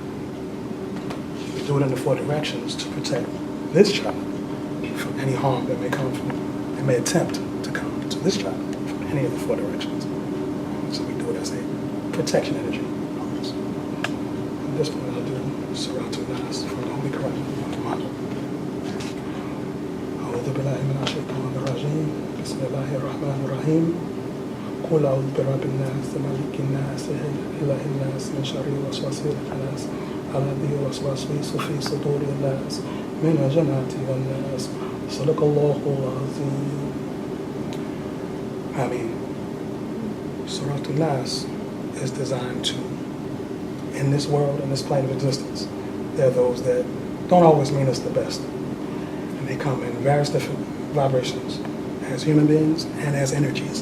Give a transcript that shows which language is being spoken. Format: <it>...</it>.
<en>Do it in the 4 directions to protect this child from any harm that may come from, that may attempt to come to this child from any of the 4 directions. So we do it as a protection energy. At this point, I'll do Suratul Nas from the Holy Quran of Muhammad.</en> <ar>بالله من الشيطان الرجيم بسم الله الرحمن الرحيم قل أعوذ برب الناس ملك الناس إله الناس من شر الوسواس الخناس الذي يوسوس في صدور الناس من الجنة والناس صدق الله العظيم.</ar> <en>I mean, Surah Al-Nas is designed to, in this world, in this plane of existence, there are those that don't always mean us the best. And they come in various different vibrations as human beings and as energies.</en>